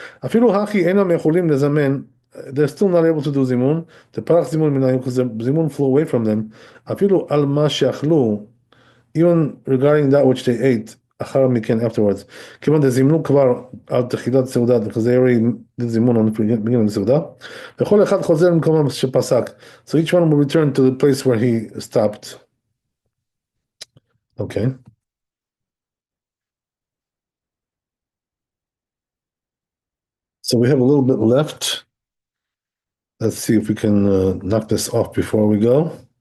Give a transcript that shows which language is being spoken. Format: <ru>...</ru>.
<he>אפילו הכי אינם יכולים לזמן,</he> <en>they're still not able to do זימון, the</en> <he>פרח זימון מנהים,</he> <en>because the זימון flew away from them,</en> <he>אפילו על מה שאכלו,</he> <en>even regarding that which they ate, אחר מכן afterwards.</en> <he>כיוון דזימנו כבר על תחילת סעודה,</he> <en>because they already did</en> <he>זימון</he> <en>on the beginning of the</en> <he>סעודה, וכל אחד חוזר למקום שפסק.</he> <en>So each one will return to the place where he stopped. Okay. So we have a little bit left. Let's see if we can knock this off before we go.</en>